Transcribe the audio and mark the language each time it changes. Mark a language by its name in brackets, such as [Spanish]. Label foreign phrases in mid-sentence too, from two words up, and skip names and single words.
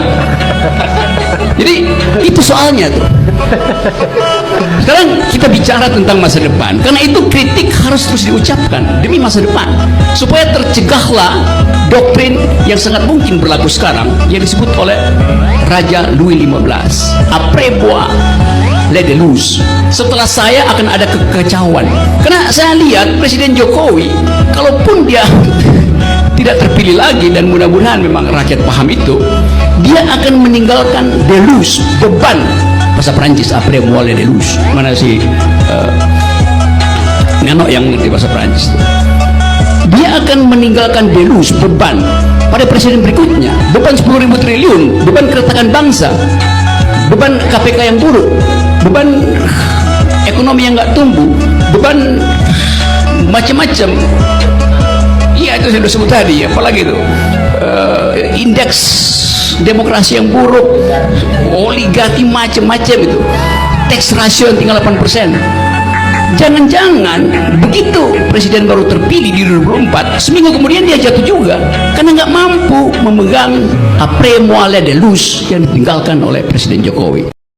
[Indonesian] Jadi itu soalnya tuh. Sekarang kita bicara tentang masa depan, karena itu kritik harus terus diucapkan demi masa depan, supaya tercegahlah doktrin yang sangat mungkin berlaku sekarang yang disebut oleh Raja Louis XV, [French] après moi les déluge. [Indonesian] Setelah saya akan ada kekacauan. Karena saya lihat Presiden Jokowi, kalaupun dia tidak terpilih lagi, dan mudah-mudahan memang rakyat paham itu, dia akan meninggalkan deluge, beban. Bahasa Perancis, [French] après moi les déluge. [Indonesian] Mana si Nano yang ngerti bahasa Perancis itu. Dia akan meninggalkan deluge, beban pada presiden berikutnya, beban 10.000 triliun, beban keretakan bangsa, beban KPK yang buruk, beban ekonomi yang nggak tumbuh, beban macam-macam. Iya, itu saya sudah sebut tadi. Apalagi itu indeks demokrasi yang buruk, oligarki macam-macam itu, [English] tax ratio [Indonesian] yang tinggal 8%. jangan-jangan begitu presiden baru terpilih di 2024, seminggu kemudian dia jatuh juga karena nggak mampu memegang [French] après moi la deluge [Indonesian] yang ditinggalkan oleh Presiden Jokowi.